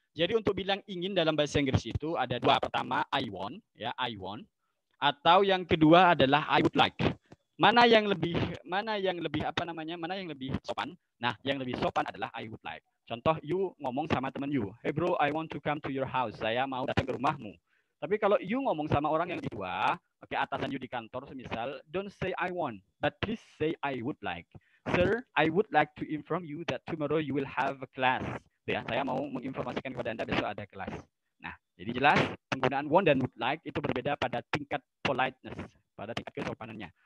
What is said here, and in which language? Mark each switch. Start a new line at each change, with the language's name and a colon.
Indonesian: Jadi untuk bilang ingin dalam bahasa Inggris itu ada dua. Pertama I want, ya I want. Atau yang kedua adalah I would like. Mana yang lebih Mana yang lebih sopan? Nah, yang lebih sopan adalah I would like. Contoh, you ngomong sama teman you,
English: hey bro, I want to come to your house.
Indonesian: Saya mau datang ke rumahmu. Tapi kalau you ngomong sama orang yang lebih tua, oke, atasan you di kantor semisal,
English: don't say I want, but please say I would like. Sir, I would like to inform you that tomorrow you will have a class.
Indonesian: Ya, saya mau menginformasikan kepada Anda besok ada kelas. Nah, jadi jelas penggunaan want dan would like itu berbeda pada tingkat politeness, pada tingkat kesopanannya.